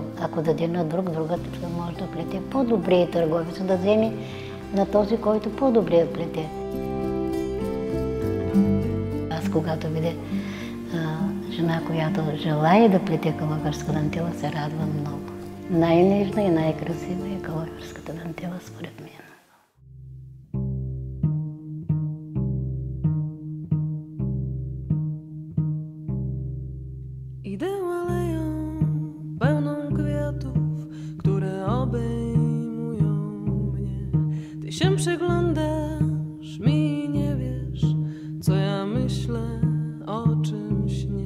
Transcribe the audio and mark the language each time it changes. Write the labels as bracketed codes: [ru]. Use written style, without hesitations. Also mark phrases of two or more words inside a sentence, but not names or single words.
[bg] Ако даде на друг, другата може да плете по-добрия търговец, да вземе на този, който по-добре плете. Аз когато видя жена, която желае да плете калаферска дантела, се радва много. Най-нежна и най-красива е калаферската дантела, според мен. [pl] Idę aleją pełną kwiatów, które obejmują mnie. Ty się przyglądasz mi i nie wiesz, co ja myślę, o czym śnię.